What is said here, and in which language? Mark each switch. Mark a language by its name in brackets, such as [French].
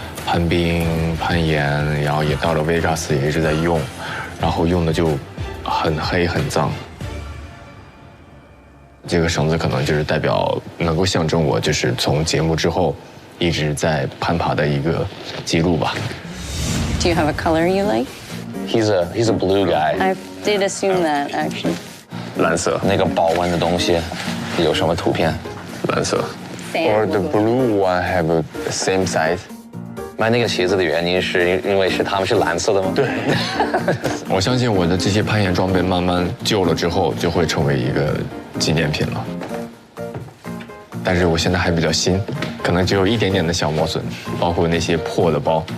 [Chinese] 攀冰、攀岩，然后也到了维加斯也一直在用，然后用的就很黑很脏。这个绳子可能就是代表能够象征我就是从节目之后一直在攀爬的一个记录吧。 [English] Do you have a color you like? He's a blue guy. I did assume that, actually. [Chinese] 蓝色。那个保温的东西有什么图片？蓝色。 [English] Or the blue one have the same size. [Chinese] 买那个鞋子的原因是因为他们是蓝色的吗？对。我相信我的这些攀岩装备慢慢旧了之后，就会成为一个纪念品了。但是我现在还比较新，可能只有一点点的小磨损，包括那些破的包。